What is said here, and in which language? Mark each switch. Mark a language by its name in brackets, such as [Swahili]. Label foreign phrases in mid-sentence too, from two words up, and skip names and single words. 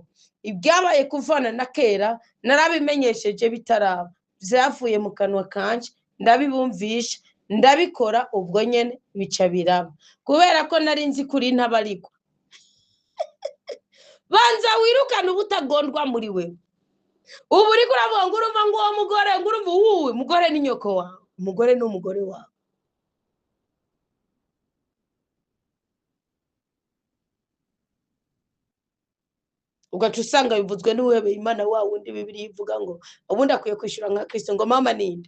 [Rundi] Ibyabaye kuvana na kera narabimenyesheje bitaraba, byavuye mu kanwa kanje ndabibumvisha ndabikora ubwo nyene bica biraba, kubera ko nari nzi kuri ntabariko. Banza wirukana ubutagondwa muri wewe. Ubu uriko uravuga ngo urumva ngo uwo mugore ngo urumva uwuwe mugore ni nyoko wawe, umugore ni umugore wawe. Ugaca usanga bivuzwe n'uwebe Imana wa wundi Bibiliya ivuga ngo ubundi akwiye kwishura nka Kristo, ngo mama ninde?